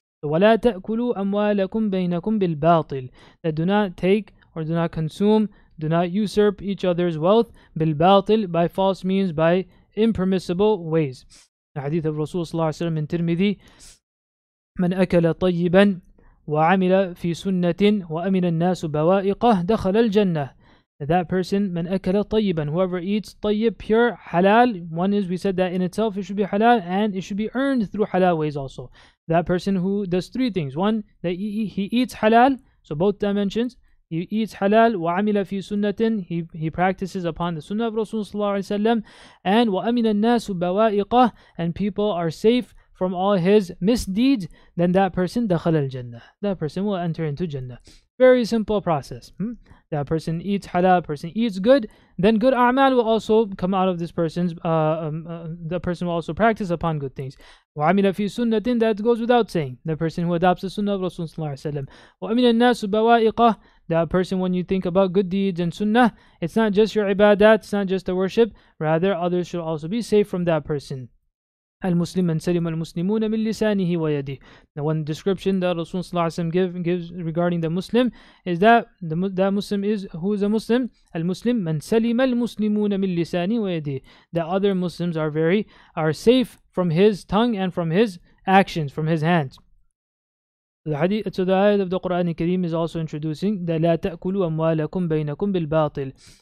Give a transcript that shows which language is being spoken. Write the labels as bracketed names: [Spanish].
[Arabic] So وَلَا تَأْكُلُوا أَمْوَالَكُمْ بَيْنَكُمْ بِالْبَاطِلِ. [English] That do not take or do not consume, do not usurp each other's wealth, بالباطل, by false means, by impermissible ways. The hadith of Rasul sallallahu alaihi wasallam in Tirmidhi, [Arabic] من أكل طيبا وعمل في سنة وأمن الناس بوائقه دخل الجنة. [English] That person, [Arabic] من أكل طيبا, [English] whoever eats طيب, pure, halal. One is, we said that in itself it should be halal, and it should be earned through halal ways also. That person who does three things. One, that he eats halal, so both dimensions. He eats halal, [Arabic] وعمل في سنة, [English] he practices upon the sunnah of Rasulullah sallallahu alaihi wasallam, and [Arabic] وأمن الناس بوائقه, [English] and people are safe from all his misdeeds. Then that person [Arabic] دخل الجنة. [English] That person will enter into Jannah. Very simple process. That person eats halal, person eats good, then good a'mal will also come out of this person's, the person will also practice upon good things. [Arabic] وَعَمِلَ فِي سُنَّةٍ, [English] that goes without saying. The person who adopts the sunnah of Rasulullah sallallahu alaihi wasallam. [Arabic] وَأَمِنَ النَّاسُ بَوَائِقَهُ, [English] that person, when you think about good deeds and sunnah, it's not just your ibadat, it's not just the worship, rather others should also be safe from that person. [Arabic] المسلم من سلم المسلمون من لسانه ويده. [English] The one description that Rasulullah gives regarding the Muslim is that that Muslim is, who is a Muslim? [Arabic] المسلم من سلم المسلمون من لسانه ويده. [English] The other Muslims are safe from his tongue and from his actions, from his hands. So the ayat of the Quran Al-Kareem is also introducing that [Arabic] لا تأكلوا أموالكم بينكم بالباطل.